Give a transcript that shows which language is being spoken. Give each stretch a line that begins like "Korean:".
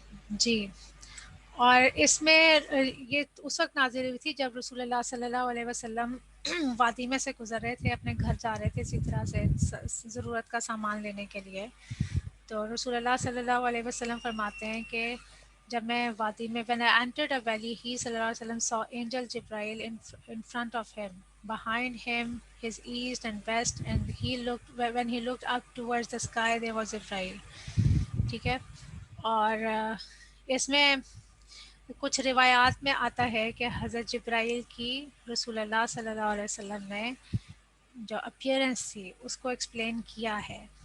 Urdu: جی، اور اس میں یہ اس وقت نازل ہوئی تھی جب رسول اللہ صلی اللہ علیہ وسلم وادی میں سے گزر رہے تھے، اپنے گھر جا رہے تھے اسی طرح سے ضرورت کا سامان لینے کے لیے. تو رسول اللہ صلی اللہ علیہ وسلم فرماتے ہیں کہ جب میں وادی میں
English: when I entered a valley, he صلی اللہ علیہ وسلم saw angel Jibrail in front of him, behind him his east and west, and when he looked up towards the sky there was Jibrail.
Urdu: ٹھیک ہے، اور اس میں کچھ روایات میں آتا ہے کہ حضرت جبرائیل کی رسول اللہ صلی اللہ علیہ وسلم نے جو اپیرنس تھی اس کو ایکسپلین کیا ہے،